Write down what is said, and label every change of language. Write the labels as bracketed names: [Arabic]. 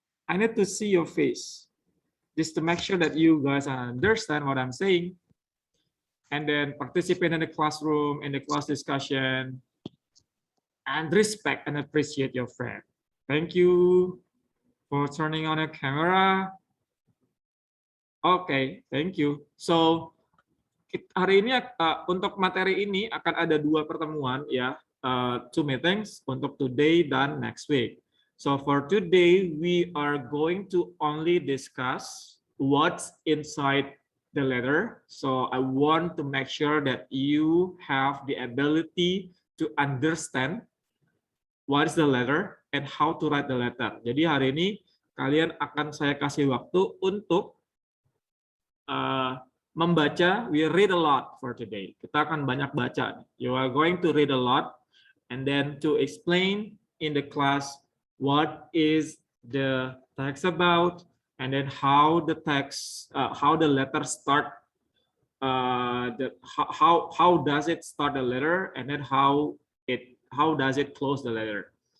[English] I need to see your face, just to make sure that you guys understand what I'm saying. And then participate in the classroom, in the class discussion, and respect and appreciate your friend. Thank you for turning on your camera. Okay, thank you. [Indonesian] So hari ini untuk materi ini akan ada 2 pertemuan ya, 2 meetings untuk today dan [English] next week. So for today we are going to only discuss what's inside the letter. So I want to make sure that you have the ability to understand what is the letter and how to write the letter. [Indonesian] Jadi hari ini kalian akan saya kasih waktu untuk membaca. [English] We read a lot for today. [Indonesian] Kita akan banyak baca. [English] You are going to read a lot, and then to explain in the class what is the text about, and then how the text, how the letter start, how does it start the letter, and then how does it close the letter.